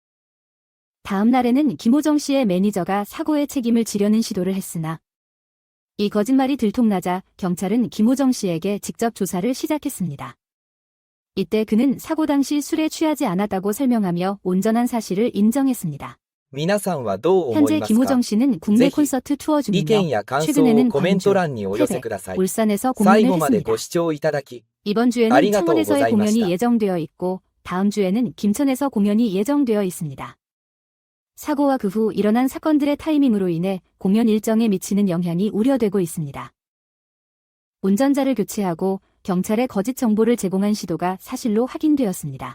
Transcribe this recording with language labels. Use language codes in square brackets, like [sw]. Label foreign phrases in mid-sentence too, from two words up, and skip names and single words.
[ko] 다음 날에는 김호정 씨의 매니저가 사고의 책임을 지려는 시도를 했으나 이 거짓말이 들통나자 경찰은 김호정 씨에게 직접 조사를 시작했습니다. 이때 그는 사고 당시 술에 취하지 않았다고 설명하며 온전한 사실을 인정했습니다. [ja] 皆さんはどう思 [ko] 현재 [ja] いますか [ko] 김호정 씨는 국내 [ja] ぜひ [ko] 콘서트 투어 [ja] 意見 [ko] 중이며 [ja] や感想 [ko] 최근에는 [ja] をコメント [ko] 광주, [ja] 欄にお寄せ [ko] 태백, [ja] ください。 [ko] 울산에서 [ja] 最 [ko] 공연을 [ja] 後まで [ko] 했습니다. [ja] ご視聴いただき [ko] 이번 주에는 [ja] 아리가또 [ko] 창원에서의 공연이 [ja] 고자이마시다. [ko] 예정되어 있고 다음 주에는 김천에서 공연이 예정되어 있습니다. 사고와 그 후 일어난 사건들의 타이밍으로 인해 공연 일정에 미치는 영향이 우려되고 있습니다. 운전자를 교체하고 경찰에 거짓 정보를 제공한 시도가 사실로 확인되었습니다.